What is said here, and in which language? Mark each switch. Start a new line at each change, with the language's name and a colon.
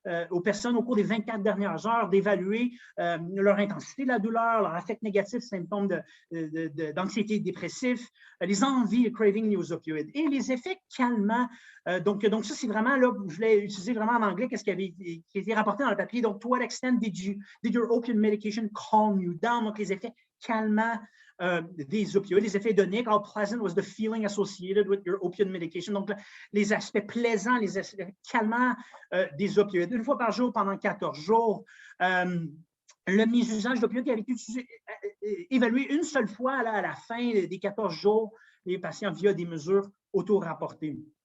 French: aux personnes au cours des 24 dernières heures d'évaluer leur intensité de la douleur, leur affect négatif, symptômes d'anxiété dépressif, les envies, le craving liés aux opioïdes et les effets calmants. Donc ça, c'est vraiment là, je voulais utiliser vraiment en anglais qu'est-ce qui a été rapporté dans le papier.
English: Donc, to what extent did your opioid medication calm you down?
French: Donc, les effets calmants des opioïdes, les effets hédoniques.
English: How pleasant was the feeling associated with your opioid medication?
French: Donc, les aspects plaisants, les aspects calmants des opioïdes. Une fois par jour pendant 14 jours. le mésusage d'opioïdes avait été évalué une seule fois là, à la fin des 14 jours, les patients via des mesures auto-rapportées.